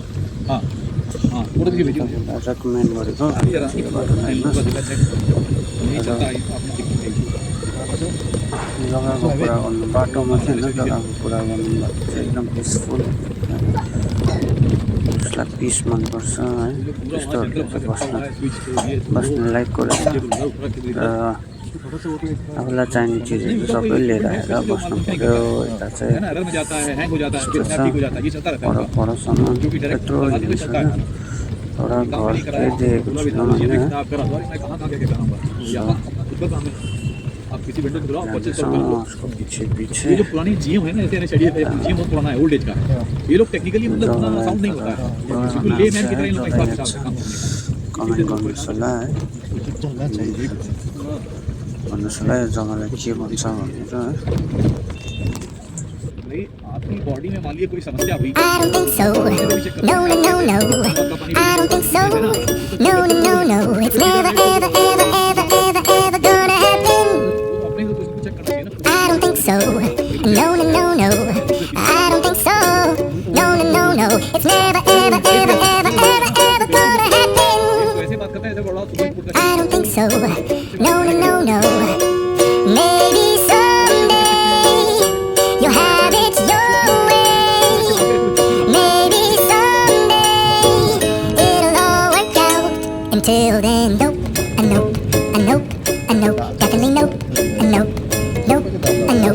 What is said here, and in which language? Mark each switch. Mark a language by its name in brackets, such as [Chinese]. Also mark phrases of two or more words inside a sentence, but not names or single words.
[Nepali] रेकमेन्ड गरेको यो बाटो जग्गाको कुरा गर्नु, बाटो मात्रै होइन जग्गाको कुरा गर्नु भएको चाहिँ एकदम पिसफुल, जसलाई पिस मनपर्छ है त्यस्तोहरू चाहिँ बस्ने लाइकको रहेछ। आफूलाई चाहिने चिजहरू सबै लिएर आएर बस्नु पऱ्यो। यता चाहिँ पर परसम्म यत्रो हिँड्छ क्या, एउटा घर केही देखेको छैन होइन। [Hindi] आप किसी वेंडर को बुलाओ, परचेस उसको करो। पीछे पीछे ये जो पुरानी जिम है ना, ऐसे जिम बहुत पुराना है, [English] old age [Hindi] का है। ये लोग टेक्निकली मतलब उतना साउंड नहीं होता है, बिल्कुल लेमैन की तरह इन लोग का काम करते हैं। [Nepali] कमेन्ट गर्नुहोस् होला है, भन्नुहोस् होला यो जग्गालाई के भन्छ भनेर है। [Hindi] भाई आपकी बॉडी में मान लीजिए कोई समस्या हुई, [English] I don't think so. No, no, no, no. I don't think so. No, no, no, no. It's never, ever, ever, ever, ever, ever gonna happen. [Hindi] अपने से कुछ चेक करना चाहिए ना। [English] I don't think so. No, no, no, no. I don't think so. No, no, no, no. It's never, ever, ever, ever, ever, ever gonna happen. [Hindi] ऐसे बात करते हैं ऐसे बड़ा सुपर फूड का। [English] I don't think so. No, no, no, no. Maybe someday you'll have it your way. Maybe someday it'll all work out. Until then, nope, nope, nope, nope, definitely nope, nope, nope, nope.